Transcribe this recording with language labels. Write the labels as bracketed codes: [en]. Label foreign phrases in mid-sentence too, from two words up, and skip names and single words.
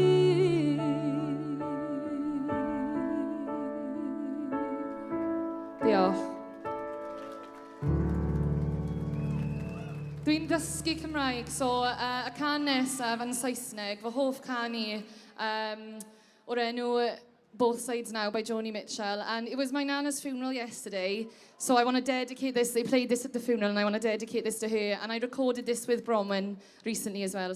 [cy] Diolch. Dwi'n dysgu Cymraeg, so y can nesaf yn Saesneg, fy hoff can i o'r enw Both Sides Now by Joni Mitchell. [en] And it was my Nana's funeral yesterday, so I want to dedicate this. They played this at the funeral, and I want to dedicate this to her. And I recorded this with Bronwyn recently as well.